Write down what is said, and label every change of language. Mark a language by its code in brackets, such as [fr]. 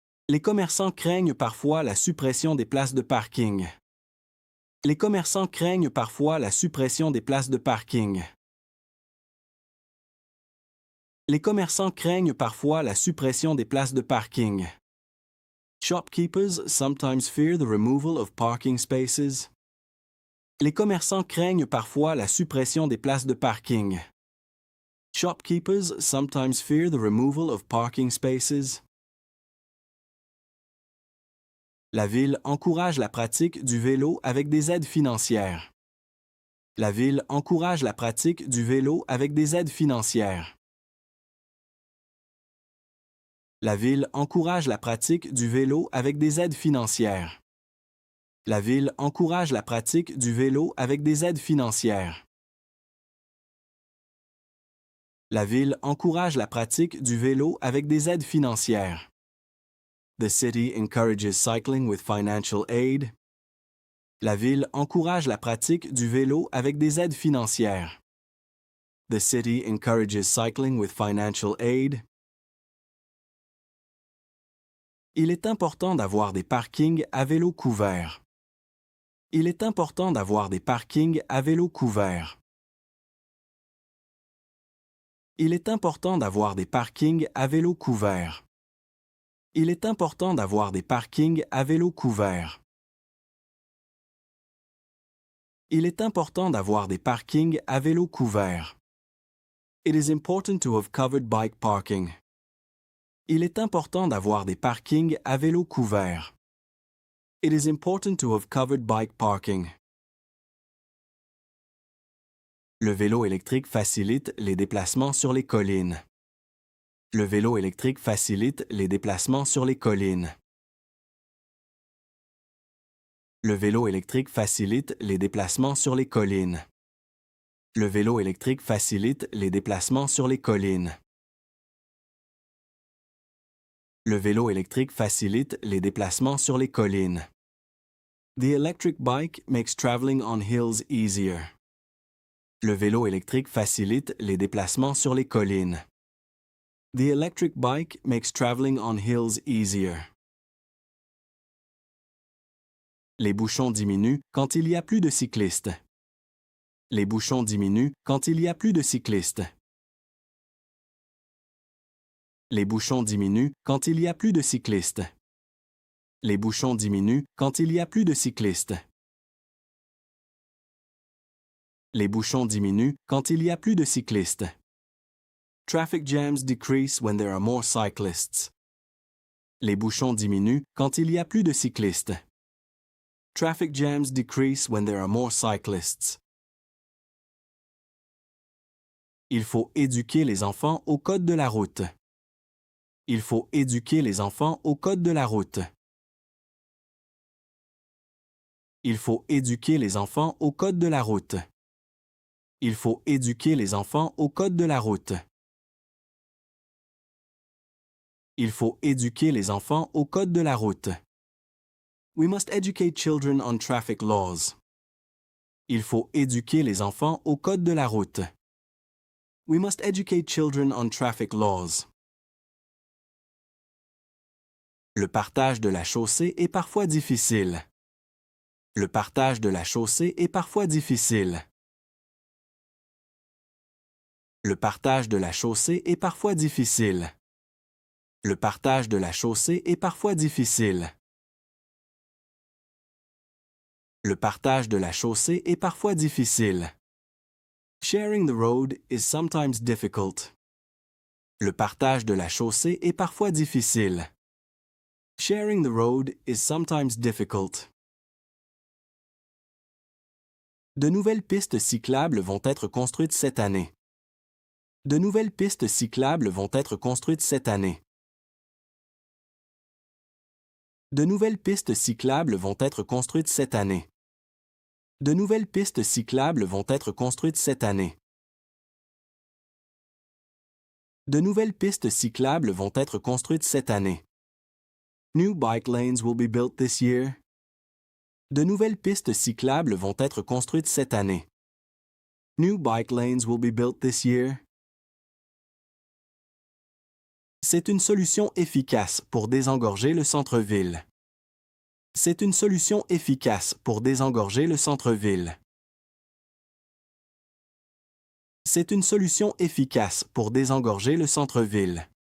[fr] Les commerçants craignent parfois la suppression des places de parking. Les commerçants craignent parfois la suppression des places de parking. Les commerçants craignent parfois la suppression des places de parking. [en] Shopkeepers sometimes fear the removal of parking spaces. [fr] Les commerçants craignent parfois la suppression des places de parking. [en] Shopkeepers sometimes fear the removal of parking spaces. [fr] La ville encourage la pratique du vélo avec des aides financières. La ville encourage la pratique du vélo avec des aides financières. La ville encourage la pratique du vélo avec des aides financières. La ville encourage la pratique du vélo avec des aides financières. La ville encourage la pratique du vélo avec des aides financières. [en] The city encourages cycling with financial aid. [fr] La ville encourage la pratique du vélo avec des aides financières. [en] The city encourages cycling with financial aid. [fr] Il est important d'avoir des parkings à vélo couverts. Il est important d'avoir des parkings à vélo couverts. Il est important d'avoir des parkings à vélo couverts. Il est important d'avoir des parkings à vélo couverts. Il est important d'avoir des parkings à vélo couverts. [en] It is important to have covered bike parking. [fr] Il est important d'avoir des parkings à vélo couverts. [en] It is important to have covered bike parking. [fr] Le vélo électrique facilite les déplacements sur les collines. Le vélo électrique facilite les déplacements sur les collines. Le vélo électrique facilite les déplacements sur les collines. Le vélo électrique facilite les déplacements sur les collines. Le vélo électrique facilite les déplacements sur les collines. [en] The electric bike makes traveling on hills easier. [fr] Le vélo électrique facilite les déplacements sur les collines. [en] The electric bike makes traveling on hills easier. [fr] Les bouchons diminuent quand il y a plus de cyclistes. Les bouchons diminuent quand il y a plus de cyclistes. Les bouchons diminuent quand il y a plus de cyclistes. Les bouchons diminuent quand il y a plus de cyclistes. Les bouchons diminuent quand il y a plus de cyclistes. [en] Traffic jams decrease when there are more cyclists. [fr] Les bouchons diminuent quand il y a plus de cyclistes. [en] Traffic jams decrease when there are more cyclists. [fr] Il faut éduquer les enfants au code de la route. Il faut éduquer les enfants au code de la route. Il faut éduquer les enfants au code de la route. Il faut éduquer les enfants au code de la route. Il faut éduquer les enfants au code de la route. [en] We must educate children on traffic laws. [fr] Il faut éduquer les enfants au code de la route. [en] We must educate children on traffic laws. [fr] Le partage de la chaussée est parfois difficile. Le partage de la chaussée est parfois difficile. Le partage de la chaussée est parfois difficile. Le partage de la chaussée est parfois difficile. Le partage de la chaussée est parfois difficile. [en] Sharing the road is sometimes difficult. [fr] Le partage de la chaussée est parfois difficile. [en] Sharing the road is sometimes difficult. [fr] De nouvelles pistes cyclables vont être construites cette année. De nouvelles pistes cyclables vont être construites cette année. De nouvelles pistes cyclables vont être construites cette année. De nouvelles pistes cyclables vont être construites cette année. De nouvelles pistes cyclables vont être construites cette année. [en] New bike lanes will be built this year. [fr] De nouvelles pistes cyclables vont être construites cette année. [en] New bike lanes will be built this year. [fr] C'est une solution efficace pour désengorger le centre-ville. C'est une solution efficace pour désengorger le centre-ville. C'est une solution efficace pour désengorger le centre-ville.